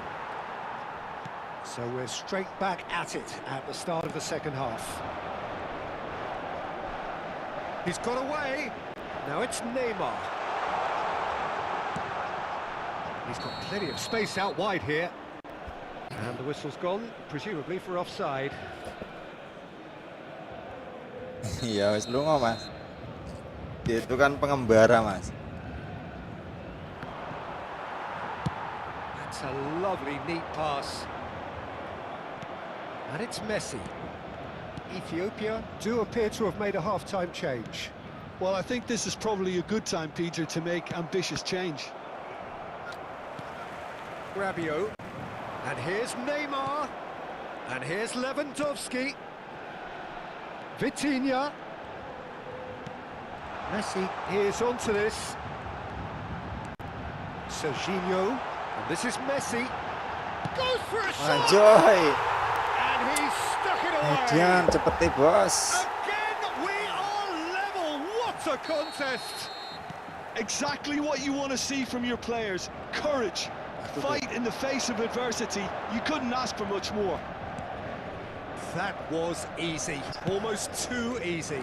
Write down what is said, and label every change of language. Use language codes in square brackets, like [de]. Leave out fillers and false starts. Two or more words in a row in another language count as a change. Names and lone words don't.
[en] So we're straight back at it at the start of the second half. He's got away. Now it's Neymar. He's got plenty of space out wide here. And the whistle's gone, presumably for offside. [jv] Ya wis lunga, Mas. [id] Dia itu kan pengembara, Mas. [en] That's a lovely, neat pass. And it's Messi. Ethiopia do appear to have made a half-time change. Well, I think this is probably a good time, Peter, to make ambitious change. Rabiot. And here's Neymar. And here's Lewandowski. Vitinha. Messi is onto this. Serginho. And this is Messi. Goes for a shot! [id] Anjoy. [en] And he's stuck it away. [jv] Edian, cepet bos. [en] Again, we are level. What a contest! Exactly what you want to see from your players. Courage. Fight in the face of adversity. You couldn't ask for much more. That was easy. Almost too easy.